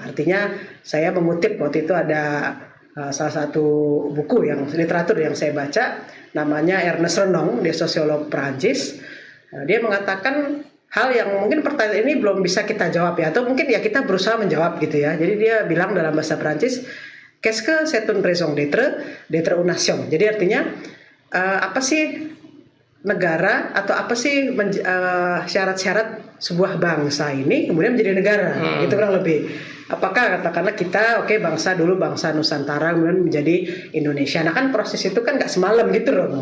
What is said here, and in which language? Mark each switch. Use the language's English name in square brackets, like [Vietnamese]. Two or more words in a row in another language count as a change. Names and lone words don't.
[Indonesian] Artinya saya mengutip waktu itu ada salah satu buku yang literatur yang saya baca, namanya Ernest Renan, dia sosiolog Prancis. Dia mengatakan hal yang mungkin pertanyaan ini belum bisa kita jawab ya, atau mungkin ya kita berusaha menjawab gitu ya. Jadi dia bilang dalam bahasa Prancis, [French] qu'est-ce que c'est une raison d'être une nation. [Indonesian] Jadi artinya apa sih negara, atau apa sih syarat-syarat sebuah bangsa ini kemudian menjadi negara, gitu kurang lebih. Apakah katakanlah kita bangsa Nusantara kemudian menjadi Indonesia. Nah kan proses itu kan nggak semalam gitu loh.